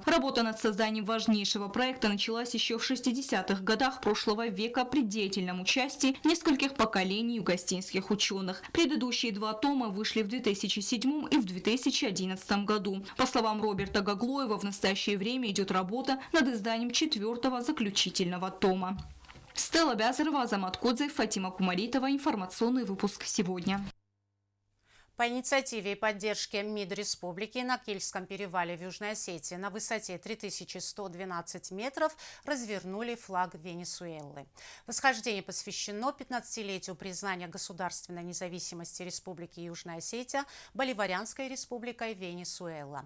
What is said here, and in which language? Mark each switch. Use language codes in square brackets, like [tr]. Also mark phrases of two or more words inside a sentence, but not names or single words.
[ru] Работа над созданием важнейшего проекта началась еще в 60-х годах прошлого века при деятельном участии нескольких поколений югостинских ученых. Предыдущие 2 тома вышли в 2007 и в 2011 году. По словам Роберта Гаглоева, в настоящее время идет работа над изданием 4-го заключительного тома. Стелла Бязрова, Азамат Кодзев, Фатима Кумаритова. Информационный выпуск сегодня. По инициативе и поддержке МИД Республики на Кельтском перевале в Южной Осетии на высоте 3112 метров развернули флаг Венесуэлы. Восхождение посвящено 15-летию признания государственной независимости Республики Южная Осетия Боливарианской Республикой Венесуэла.